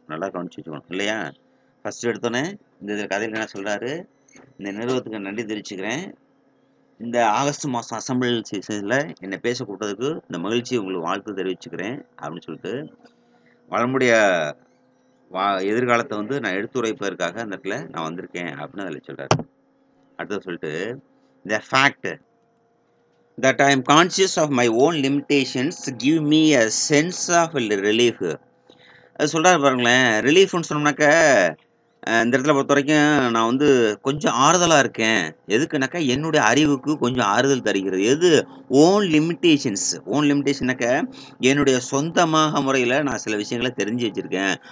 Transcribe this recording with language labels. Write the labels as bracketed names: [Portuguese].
[Tamil] நல்லா கவனிச்சு வச்சுக்கணும் இல்லையா. ஃபஸ்ட்டு எடுத்தோன்னே இந்த இதில் கதையில் என்ன சொல்கிறாரு, இந்த நிறுவனத்துக்கு நன்றி தெரிவிச்சுக்கிறேன். இந்த ஆகஸ்ட் மாதம் அசம்பிளி செஷனில் என்னை பேச கூப்பிட்டதுக்கு இந்த மகிழ்ச்சி உங்களுக்கு வாழ்த்து தெரிவிச்சுக்கிறேன் அப்படின்னு சொல்லிட்டு வளமுடைய எதிர்காலத்தை வந்து நான் எடுத்துரைப்பதற்காக அந்த இடத்துல நான் வந்திருக்கேன் அப்படின்னு அதில் சொல்கிறார். அடுத்தது சொல்லிட்டு [English] the fact that I am conscious of my own limitations give me a sense of relief. [Tamil] அது சொல்கிறாரு பாருங்களேன். ரிலீஃப்னு சொன்னோம்னாக்க இந்த இடத்துல பொறுத்த வரைக்கும் நான் வந்து கொஞ்சம் ஆறுதலாக இருக்கேன். எதுக்குனாக்கா என்னுடைய அறிவுக்கு கொஞ்சம் ஆறுதல் தருகிறது. எது ஓன் லிமிட்டேஷன்னாக்க என்னுடைய சொந்தமாக முறையில் நான் சில விஷயங்களை தெரிஞ்சு வச்சுருக்கேன்.